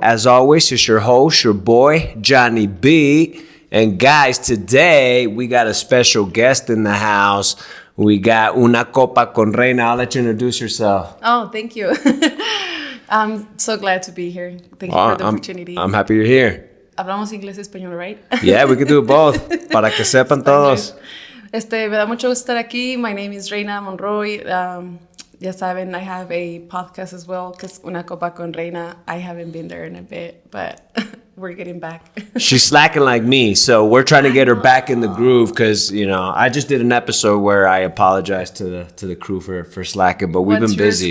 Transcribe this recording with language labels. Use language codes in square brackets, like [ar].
[en] As always, it's your host, your boy, Johnny B. And guys, today we got a special guest in the house. We got Una Copa Con Reyna. I'll let you introduce yourself. Oh, thank you. I'm so glad to be here. Thank you for the opportunity. I'm happy you're here. [es] Hablamos inglés y español, [en] right? Yeah, we can do it both. [es] Para que sepan todos. Me da mucho gusto estar aquí. [en] My name is Reyna Monroy. [es] Ya saben, [en] I have a podcast as well, because Una Copa Con Reyna, I haven't been there in a bit, but we're getting back. She's slacking like me, so we're trying to get her back in the groove, because, you know, I just did an episode where I apologized to the crew for slacking, but we've been busy.